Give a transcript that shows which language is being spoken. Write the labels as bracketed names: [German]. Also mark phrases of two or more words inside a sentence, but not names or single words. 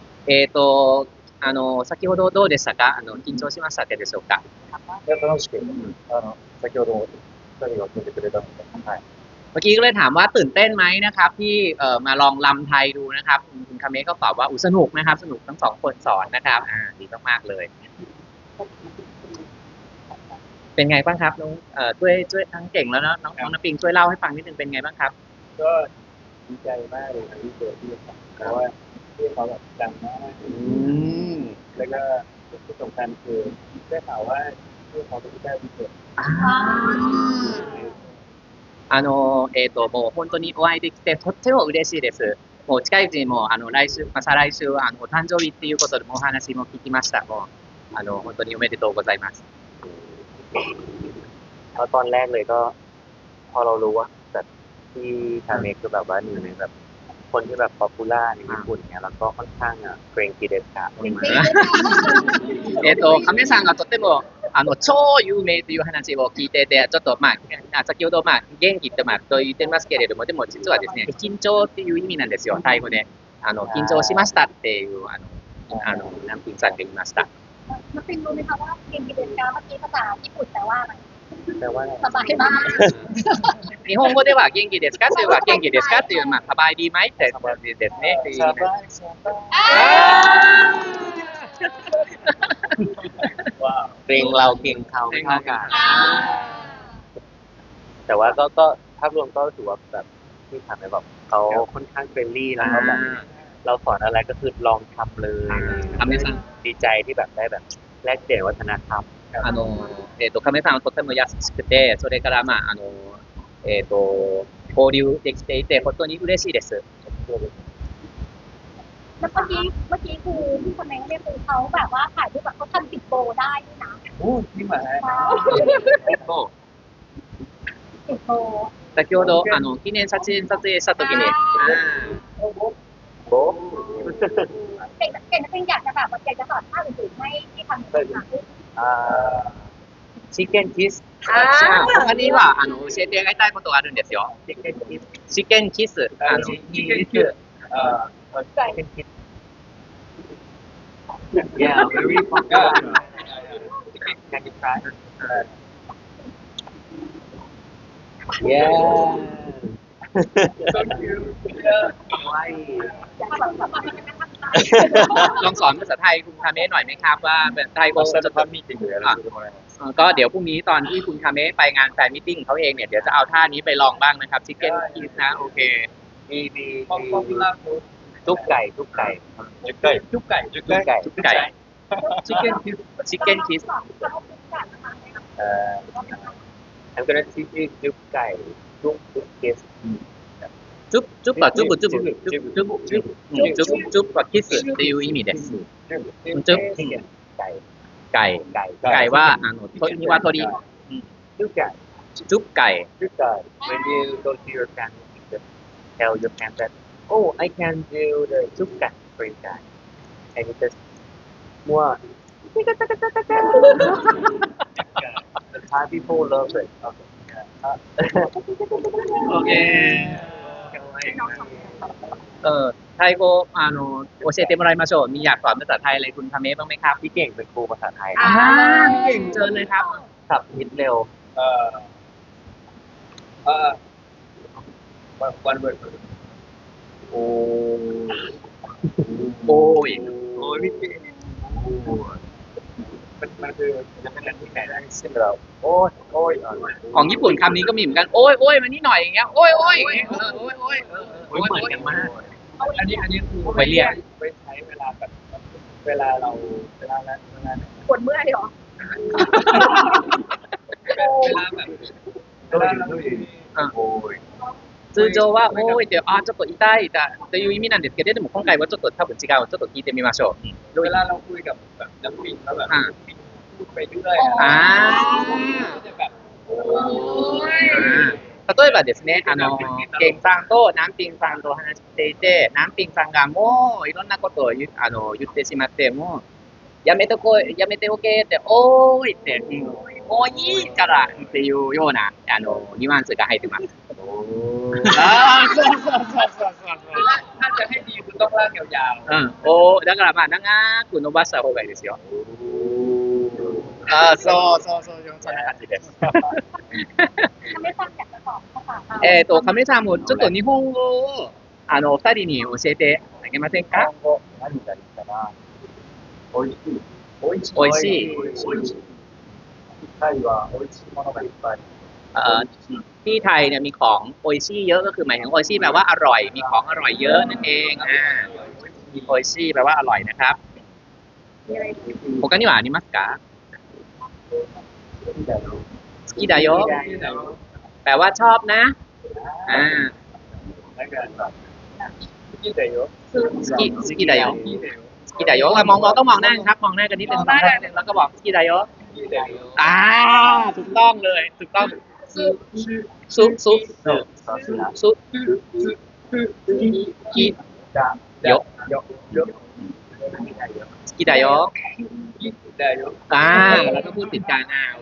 [Japanese] 先ほどどうでしたか？緊張しましたでしょうか？いや楽しく先ほども2人が組んでくれたのではい [Thai] เมื่อกี้ก็เลยถามว่าตื่นเต้นไหมนะครับที่มาลองรำไทยดูนะครับคุณคาเมะก็ตอบว่าสนุกนะครับสนุกทั้ง2คนสอนนะครับดีมากๆเลยเป็นไงบ้างครับน้องช่วยทั้งเก่งแล้วเนาะน้องน้ำปิงช่วยเล่าให้ฟังนิดนึงเป็นไงบ้างครับ ก็ดีใจมากเลยที่เจอพี่ครับเพราะว่าพี่เขาแบบดังมากแล้วก็ที่สำคัญคือได้ข่าวว่าพี่เขาเป็นผู้ได้พิเศษ [Japanese] もう本当にお会いできてとっても嬉しいです。もう近いうちにも来週再来週お誕生日っていうことでもお話も聞きました。もう本当におめでとうございます。 [Thai] ตอนแรกเลยก็พอเรารู้ว่าแบบที่คาเมะคือแบบว่า1ในแบบคนที่แบบป๊อปปูล่าในญี่ปุ่นเนี่ยแล้วก็ค่อนข้าง [Japanese] 元気です [Thai] ค่ะ [Japanese] カメさんがとても超有名という話を聞いててちょっと先ほど元気ってと言ってますけれどもでも実はですね緊張っていう意味なんですよタイ語で緊張しましたっていうナンピンさんが言いました [Thai] มันเป็นรู้มั้ยคะว่า [Japanese] 元気ですか [Thai] เมื่อกี้ภาษาญี่ปุ่นแปลว่าอะไร แต่ว่า สบายมาก [Japanese] 日本語では元気ですかというは元気ですかという [Thai] สบายดีไหม [Japanese] แต่ですね [Thai] สบายว้าว เกรงเราเกรงเขาไม่เท่ากันแต่ว่าก็ภาพรวมก็ถือว่าแบบที่ทำให้แบบเขาค่อนข้างเฟรนลี่แล้วก็แบบเราสอนอะไรก็คือลองทำเลย ทำได้ซะ ดีใจที่แบบได้แบบแลกเปลี่ยนวัฒนธรรม [Japanese] カメさんはとても優しくてそれから交流できていて本当に嬉しいです [Thai] แล้วเมื่อกี้คือที่คอมเมนต์เนี่ยคือเขาแบบว่าถ่ายรูปแบบเขาทำติดโบได้ด้วยนะ โอ้จริงเหรอ ติดโบ [Japanese] 先ほど記念撮影した時に [Thai] โบ๊ะ เก่งจริงอยากจะแบบอยากจะสอนท่าอื่นๆให้ที่ทำเป็น [English] chicken kiss [Japanese] 他には教えてあげたいことがあるんですよ [English] chicken kiss Yeah, very popular. Can you try? Yeah. So cute. Why? [Thai] ลองสอนภาษาไทยคุณคาเมะหน่อยมั้ยครับว่าไทย จะทำมีตติ้งเลย ก็เดี๋ยวพรุ่งนี้ตอนที่คุณคาเมะไปงานแฟนมีตติ้งเขาเองเนี่ยเดี๋ยวจะเอาท่านี้ไปลองบ้างนะครับ [English] chicken kiss [Thai] นะโอเค มีทุกไก่ [English] chicken kiss I'm gonna teach you [Thai] ทุกไก่ทุกคิส [Japanese] จุ๊บはキスっていう意味です [Thai] จุ๊บไก่ว่า [Japanese] 鶏 [Thai] จุ๊บไก่ [English] When you go to your family just tell your family that oh I can do the [Thai] จุ๊บไก่ [English] for you guys and you just more the Thai people love it [Thai] okay [Japanese] ไทย語教えてもらいましょう [Thai] มีอยากสอนภาษาไทยอะไรคุณคาเมะบ้างมั้ยครับ พี่เก่งเป็นครูภาษาไทย พี่เก่งเชิญเลยครับ ครับนิดเร็ว [English] one word [Thai] โอ้ย พี่เก่งมันคือจะเป็นที่ไหนได้เช่นเราโอ้ย ของญี่ปุ่นคำนี้ก็มีเหมือนกันโอ้ยมานี่หน่อยอย่างเงี้ยโอ้ยโอ้ย เหมือนกันมาก อันนี้คือ ไปเรียก ไปใช้เวลาแบบเวลาเรา ปวดเมื่อยเหรอ เวลาแบบโอ้ย [Japanese] 通常は多いってちょっと痛いという意味なんですけれども今回はちょっと多分違うちょっと聞いてみましょ [Thai] うเวลาเราคุยกับแบบน้ำปิงแล้วแบบพูดไปเรื่อยจะแบบโอ้ย [Japanese] 例えばですねケンさんとナンピンさんと話していてナンピンさんがもういろんなことを言ってしまってもやめておけっておーいってもういいからっていうようなニュアンスが入ってます [Thai] ถ้าจะให้ดีคุณต้องลากยาว [Japanese] おだからまあ長く伸ばした方がいいですよそうそんな感じです [Thai] ทำให้ฟังอยากจะสอนภาษาไทย [Japanese] 亀さんもちょっと日本語を二人に教えてあげませんか何がいいかな美味しい美味しいタイは美味しいものがいっぱい [Thai] ที่ไทยเนี่ยมีของโออิชิเยอะก็คือหมายถึงโออิชิแปลว่าอร่อยมีของอร่อยเยอะนั่นเองโออิชิแปลว่าอร่อยนะครับ [Japanese] 他にはありますか好きだよ [Thai] แปลว่าชอบนะ [Japanese] 好きだよ好きだよ好きだよ [Thai] มองต้องมองหน้าครับมองหน้ากันนิดนึงแล้วก็บอก [Japanese] 好きだよ [Thai] ถูกต้องเลยถูกต้อง [Japanese] 好きだよ好きだよ [Thai] แล้วก็พูดติดกันโอ